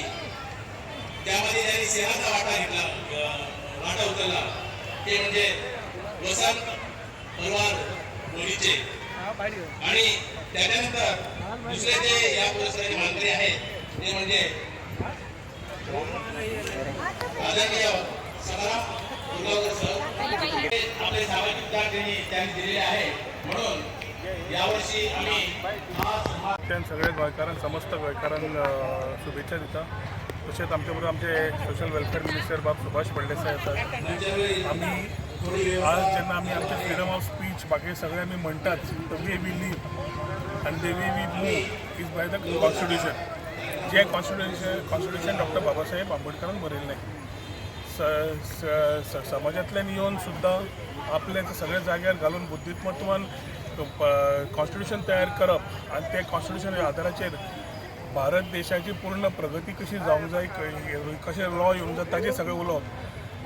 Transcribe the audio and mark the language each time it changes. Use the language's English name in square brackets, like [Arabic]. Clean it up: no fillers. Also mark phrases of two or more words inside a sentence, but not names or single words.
[Marathi] त्यामध्ये त्यांनी सेवाचा वाटा उचलला ते म्हणजे वसंत पवार बोलीचे आणि त्याच्यानंतर दुसरे जे या पुरस्काराचे मानकरी आहेत ते म्हणजे आदरणीय समाराम दुर्गावकर सर, आपले सामाजिक दान त्यांनी दिलेले आहे। म्हणून यावर्षी आम्ही [Konkani] सगळे गोंयकारांक समस्त गोंयकारांक शुभेच्छा दिता। तशेंच आमचे बरोबर आमचे [English] social welfare minister [Konkani] बाब सुभाष फळदेसाय येतात। आम्ही आज जेन्ना आम्ही आमचे [English] freedom of speech [Konkani] बाकी सगळे आम्ही म्हणतात, [English] the way we live and the way we move is by the constitution. [Konkani] जे कॉन्स्टिट्यूशन डॉक्टर बाबासाहेब आंबेडकरान बरयल्लें। समाजांतल्यान येवन सुद्दां आपले सगळे जाग्यार घालून बुद्धिमत्वान कॉन्स्टिट्यूशन तयार करप आनी ते कॉन्स्टिट्यूशन आदाराचेर भारत देशाची पूर्ण प्रगती कशी जावंक जाय, कशें लॉ येवंक जाय ताजेर सगळें उलोवप।